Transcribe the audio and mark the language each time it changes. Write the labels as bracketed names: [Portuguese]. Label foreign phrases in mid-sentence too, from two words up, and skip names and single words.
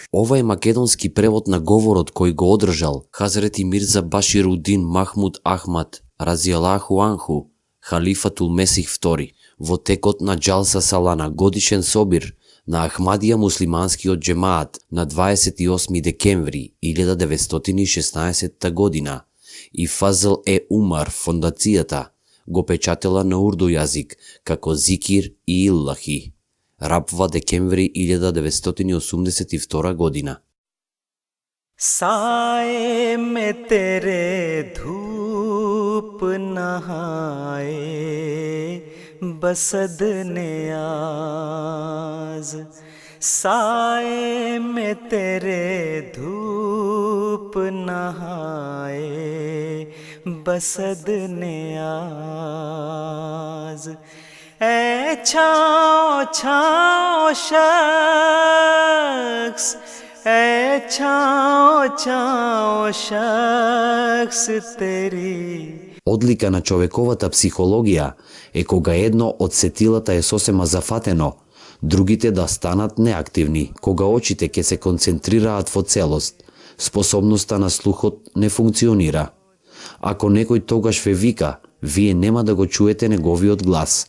[Macedonian] Ова е македонски превод на говорот кој го одржал Хазрети Мирза Баширудин Махмуд Ахмад [Arabic] رضي الله عنه, [Macedonian] халифатул Месих II, во текот на Џалса Салана, годишен собир на Ахмадија муслиманскиот џемаат на 28 декември 1916 година и Фазл Умар фондацијата го печатела на урду јазик како Зикир и Иллахи. Рабва декември 1982 година. [Urdu] سائے میں تیرے دھوپ نہائے بصد نیاز، سائے میں تیرے دھوپ نہائے بصد نیاز. اے چھاؤں چھاؤں شخص، اے چھاؤں چھاؤں شخص تیری. [Macedonian] Одлика на човековата психологија е кога едно од сетилата е сосема зафатено, другите да станат неактивни. Кога очите ќе се концентрираат во целост, способноста на слухот не функционира. Ако некој тогаш ве вика, вие нема да го чуете неговиот глас.